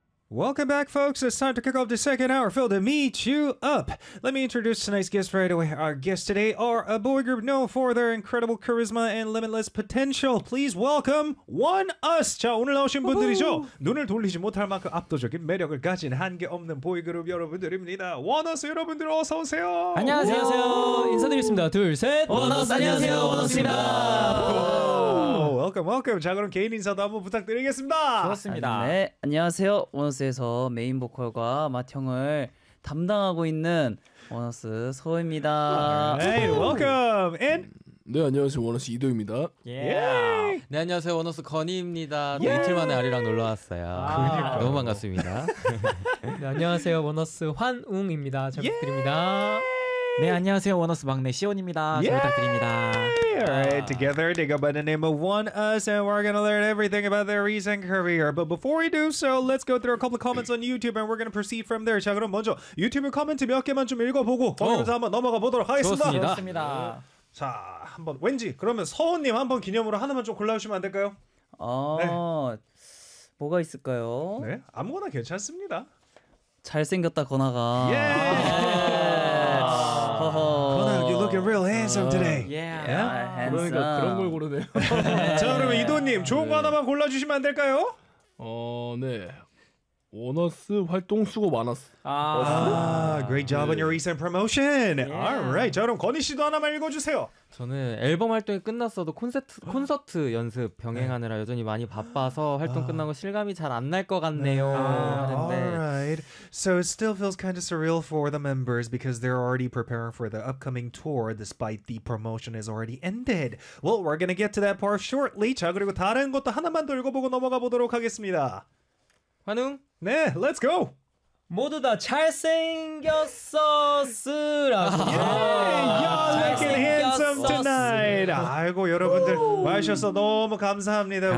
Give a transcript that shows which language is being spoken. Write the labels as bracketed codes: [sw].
[en] Welcome back, folks. It's time to kick off the second hour filled to meet you up. Let me introduce tonight's guests right away. Our guests today are a boy group known for their incredible charisma and limitless potential. Please welcome One Us. [ko] 자, 오늘 나오신 분들이죠. 눈을 돌리지 못할 만큼 압도적인 매력을 가진 한계 없는 보이 그룹 여러분들입니다. One Us 여러분들 어서 오세요. 안녕하세요. 인사드리겠습니다. 둘, 셋. One Us 안녕하세요. One Us입니다. [en] Welcome, welcome. [ko] 자, 그럼 개인 인사도 한번 부탁드리겠습니다. 좋습니다. 네, 안녕하세요. 원어스에서 메인 보컬과 맏형을 담당하고 있는 원어스 서호입니다. [en] Hey, welcome. And [ko] 네, 안녕하세요. 원어스 이도입니다. Yeah. 네, 안녕하세요. 원어스 건희입니다. 네, 이틀 만에 아리랑 놀러 왔어요. 그러니까요. 너무 반갑습니다. 네, 안녕하세요. 원어스 환웅입니다. 잘 부탁드립니다. Yeah. 네, 안녕하세요. 원어스 막내 시온입니다. 잘 부탁드립니다. [en] Alright, together they go by the name of One Us, and we're gonna learn everything about their recent career. But before we do so, let's go through a couple of comments on YouTube, and we're gonna proceed from there. [ko] 자, 그럼 먼저 유튜브 코멘트 몇 개만 좀 읽어보고 거기서 한번 넘어가 보도록 하겠습니다. 좋습니다. 자, 한번 왠지 그러면 서훈님 한번 기념으로 하나만 좀 골라주시면 안 될까요? 네. 뭐가 있을까요? 네, 아무거나 괜찮습니다. 잘생겼다 건아가. [en] Connor, you're looking real handsome today. Yeah, yeah? Handsome. [ko] 그러니까 그런 걸 고르네요. 자, 그러면 이도님 좋은 거 하나만 골라주시면 안 될까요? 네. 원어스 활동 수고 많았어. [en] great job on your recent promotion. Yeah. Alright, [ko] 자, 그럼 건희 씨도 하나만 읽어주세요. 저는 앨범 활동이 끝났어도 콘서트 연습 병행하느라 네. 여전히 많이 바빠서 활동 끝나고 실감이 잘 안 날 것 같네요. 네. [en] Alright, so it still feels kind of surreal for the members because they're already preparing for the upcoming tour despite the promotion is already ended. Well, we're gonna get to that part shortly. [ko] 자, 그리고 다른 것도 하나만 더 읽어보고 넘어가 보도록 하겠습니다. 환웅. [en] 네, let's go. [ko] 모두 다 잘생겼었으라고. [en] Yeah, you're looking handsome tonight. [ko] 아이고 여러분들 와주셔서 너무 감사합니다.